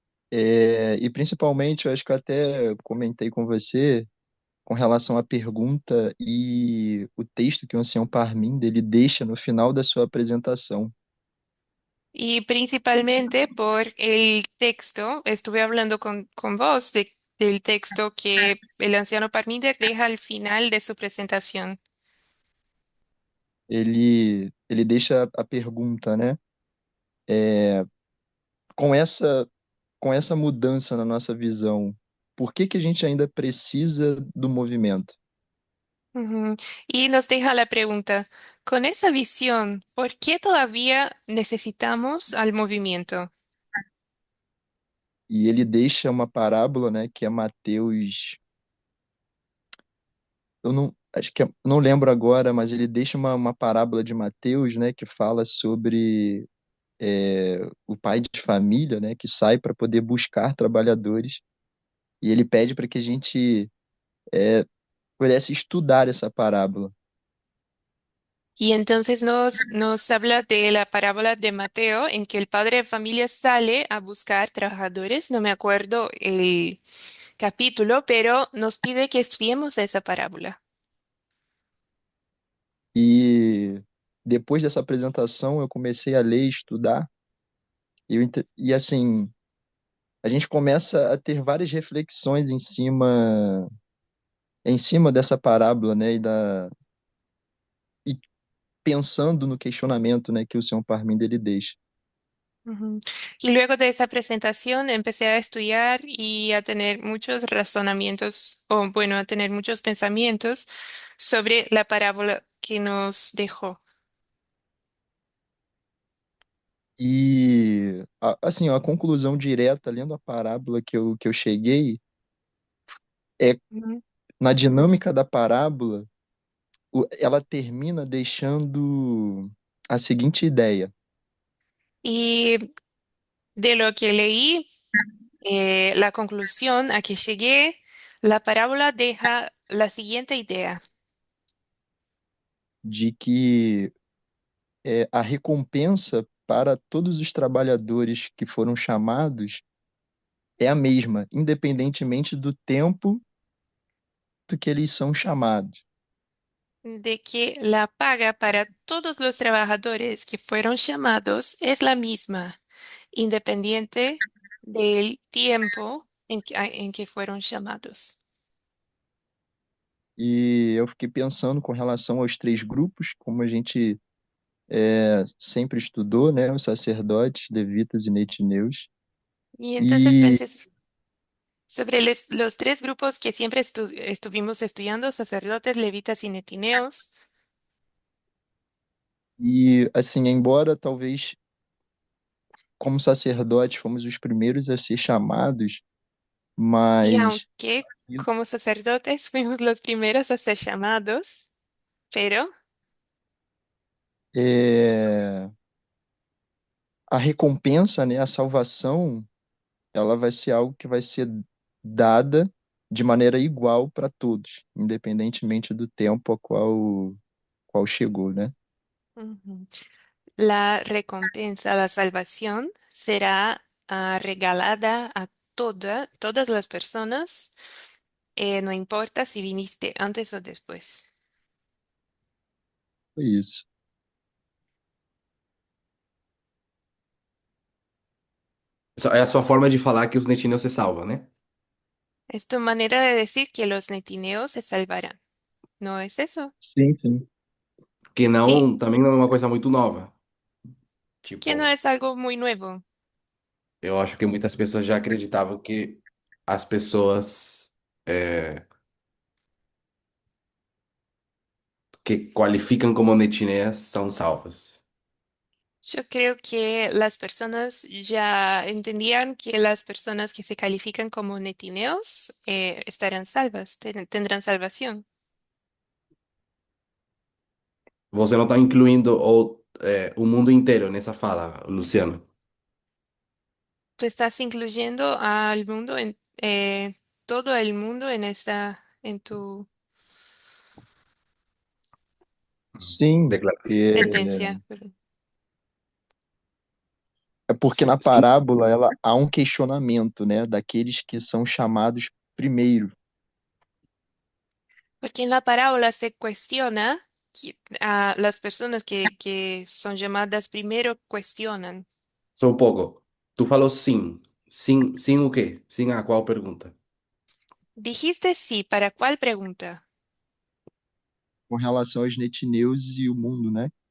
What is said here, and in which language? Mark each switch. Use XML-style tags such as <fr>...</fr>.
<pt>E principalmente, eu acho que eu até comentei com você com relação à pergunta e o texto que o ancião Parminder ele deixa no final da sua apresentação.</pt> <es>y principalmente por el texto, estuve hablando con vos del texto que el anciano Parminder deja al final de su presentación.</es> <pt>Ele deixa a pergunta, né? Com essa mudança na nossa visão, por que que a gente ainda precisa do movimento? Ujú.</pt> <es>Y nos deja la pregunta, con esa visión, ¿por qué todavía necesitamos al movimiento?</es> <pt>E ele deixa uma parábola, né, que é Mateus, eu não, acho que não lembro agora, mas ele deixa uma parábola de Mateus, né, que fala sobre o pai de família, né, que sai para poder buscar trabalhadores, e ele pede para que a gente pudesse estudar essa parábola.</pt> <es>Y entonces nos habla de la parábola de Mateo, en que el padre de familia sale a buscar trabajadores. No me acuerdo el capítulo, pero nos pide que estudiemos esa parábola.</es> <pt>E depois dessa apresentação, eu comecei a ler e estudar, e assim, a gente começa a ter várias reflexões em cima dessa parábola, né, e pensando no questionamento, né, que o senhor Parminder ele deixa. Ujú.</pt> <es>Y luego de esa presentación empecé a estudiar y a tener muchos razonamientos, o bueno, a tener muchos pensamientos sobre la parábola que nos dejó.</es> <pt>E assim, a conclusão direta lendo a parábola que eu cheguei é Ujú. na dinâmica da parábola, ela termina deixando a seguinte ideia,</pt> <es>Y de lo que leí, la conclusión a que llegué, la parábola deja la siguiente idea,</es> <pt>de que a recompensa para todos os trabalhadores que foram chamados é a mesma, independentemente do tempo do que eles são chamados.</pt> <es>de que la paga para todos los trabajadores que fueron llamados es la misma, independiente del tiempo en que fueron llamados.</es> <pt>E eu fiquei pensando com relação aos três grupos, como a gente sempre estudou, né? Os sacerdotes, levitas e netineus.</pt> <es>Y entonces</es> <pt>E,</pt> <es>pensé sobre los tres grupos que siempre estuvimos estudiando, sacerdotes, levitas y netineos.</es> <pt>e assim, embora talvez como sacerdotes, fomos os primeiros a ser chamados,</pt> <es>Y</es> <pt>mas</pt> <es>aunque como sacerdotes fuimos los primeros a ser llamados, pero</es> <pt>é, a recompensa, né, a salvação, ela vai ser algo que vai ser dada de maneira igual para todos, independentemente do tempo a qual chegou, né?</pt> <es>ujú, la recompensa, la salvación será regalada a todas las personas, no importa si viniste antes o después.</es> <pt>Foi isso. É a sua forma de falar que os netineus se salvam, né?</pt> <es>Es tu manera de decir que los netineos se salvarán. ¿No es eso?</es> <pt>Sim, sim. Que</pt> <es>Sí,</es> <pt>não, também não é uma coisa muito nova.</pt> <es>que no</es> <pt>Tipo,</pt> <es>es algo muy nuevo.</es> <pt>eu acho que muitas pessoas já acreditavam que as pessoas é, que qualificam como netineas são salvas.</pt> <es>Yo creo que las personas ya entendían que las personas que se califican como netineos estarán salvas, tendrán salvación.</es> <pt>Você não está incluindo o mundo inteiro nessa fala, Luciano.</pt> <es>Tú estás incluyendo al mundo todo el mundo en tu</es> <pt>Sim, Declaração.</pt> <es>sentencia. Perdón.</es> <pt>é porque na Sim. parábola há um questionamento, né, daqueles que são chamados primeiro.</pt> <es>Porque en la parábola se cuestiona a las personas que son llamadas primero cuestionan.</es> <pt>Só um pouco. Tu falou sim. Sim, sim o quê? Sim a qual pergunta?</pt> <es>Dijiste sí, ¿para cuál pregunta?</es> <pt>Com relação aos netineus e o mundo, né?</pt>